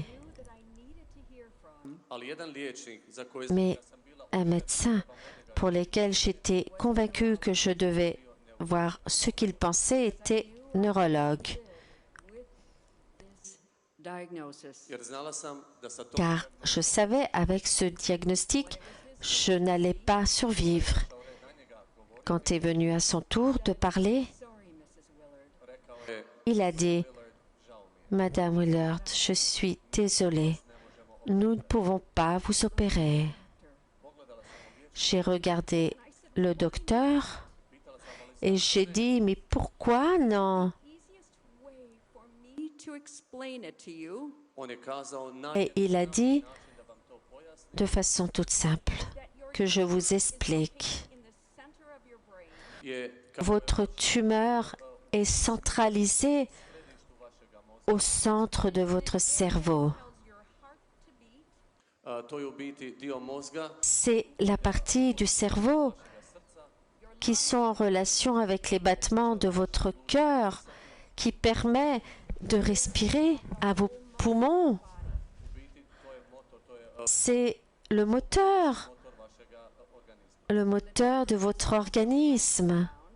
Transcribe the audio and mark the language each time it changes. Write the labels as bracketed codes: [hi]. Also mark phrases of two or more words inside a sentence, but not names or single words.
[en] Knew that I needed to hear from. [hr] ali jedan liječnik za koji [fr] Mais [hr] sam bila [fr] un médecin pour lequel j'étais convaincue que je devais voir ce qu'il pensait était neurologue. [en] Diagnosis. [hr] jer znala sam da sa tom [fr] Car je savais avec ce diagnostic, je n'allais pas survivre. Quand est venu à son tour de parler, [en] Sorry, Mrs. Willard. [hr] rekao je, [fr] il a dit, Madame Willard, je suis désolé, nous ne pouvons pas vous opérer. J'ai regardé le docteur et j'ai dit, mais pourquoi non? [en] Easiest way for me to explain it to you [hr] on je kazao [fr] Et il a dit [hr] da vam to pojasnim [fr] de façon toute simple que je vous explique. [en] in the center of your brain. [hr] je ka [fr] Votre tumeur est centralisée au centre de votre cerveau. [en] Tells your heart to beat, [hr] to je u biti dio mozga [fr] C'est la partie du cerveau [en] your [fr] qui sont en relation avec les battements de votre cœur, qui permet de respirer à vos poumons. C'est le moteur de votre organisme.